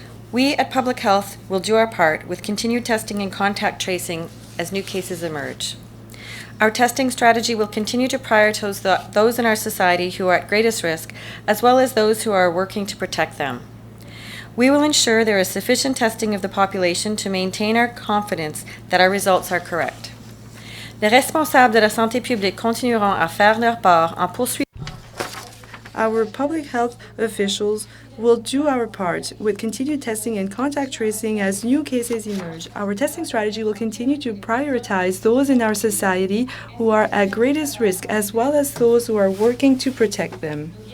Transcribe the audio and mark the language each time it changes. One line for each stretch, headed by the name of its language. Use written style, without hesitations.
English: We at Public Health will do our part with continued testing and contact tracing as new cases emerge. Our testing strategy will continue to prioritize those in our society who are at greatest risk, as well as those who are working to protect them. We will ensure there is sufficient testing of the population to maintain our confidence that our results are correct.
French: Les responsables de la santé publique continueront à faire leur part en poursuivant.
English: Our public health officials will do our part with continued testing and contact tracing as new cases emerge. Our testing strategy will continue to prioritize those in our society who are at greatest risk, as well as those who are working to protect them.